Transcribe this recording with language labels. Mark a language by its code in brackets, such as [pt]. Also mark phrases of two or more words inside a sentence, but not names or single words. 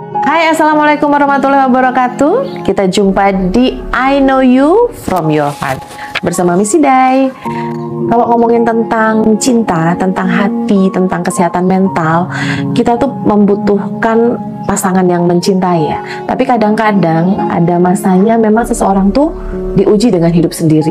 [ar] Hai, السلام عليكم ورحمة الله وبركاته. [id] Kita jumpa di I Know You From Your Heart bersama Miss Idai. Kalau ngomongin tentang cinta, tentang hati, tentang kesehatan mental, kita tuh membutuhkan pasangan yang mencintai ya. Tapi kadang-kadang ada masanya memang seseorang tuh diuji dengan hidup sendiri.